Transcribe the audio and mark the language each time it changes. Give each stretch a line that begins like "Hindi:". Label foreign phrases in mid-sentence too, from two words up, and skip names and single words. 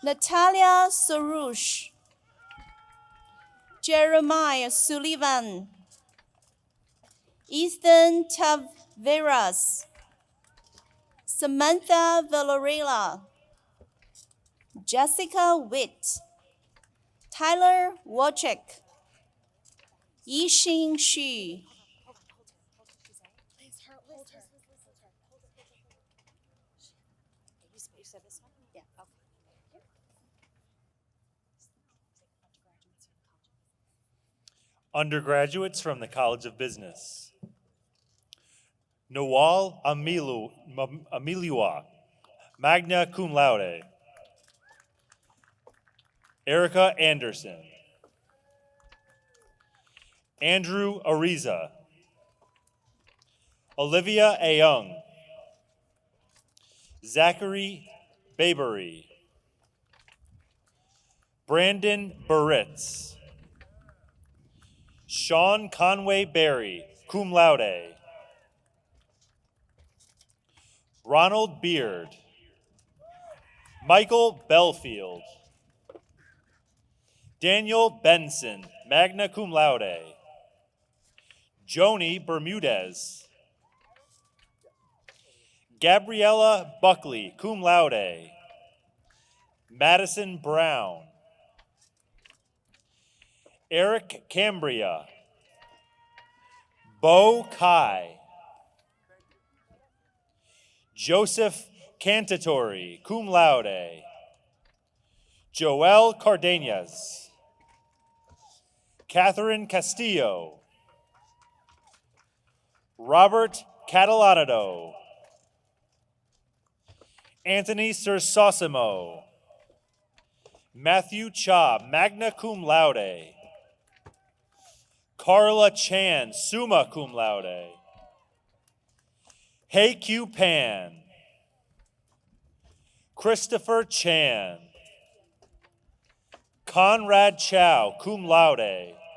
English: Natalia Soroush, Jeremiah Sullivan, Ethan Taveras, Samantha Villarreal, Jessica Witt, Tyler Wojcik, Yixing Xu. Undergraduates from the College of Business. Nawal Amiliwa,
Latin: magna cum laude.
English: Erica Anderson. Andrew Ariza. Olivia Ayoung. Zachary Babery. Brandon Burritz. Sean Conway Berry,
Latin: cum laude.
English: Ronald Beard. Michael Belfield. Daniel Benson,
Latin: magna cum laude.
English: Joni Bermudez. Gabriella Buckley,
Latin: cum laude.
English: Madison Brown. Eric Cambria. Bo Kai. Joseph Cantatori,
Latin: cum laude.
English: Joel Cardenas. Catherine Castillo. Robert Catalanado. Anthony Sersosimo. Matthew Cha,
Latin: magna cum laude.
English: Carla Chan,
Latin: summa cum laude.
English: Hei Q Pan. Christopher Chan. Conrad Chow,
Latin: cum laude.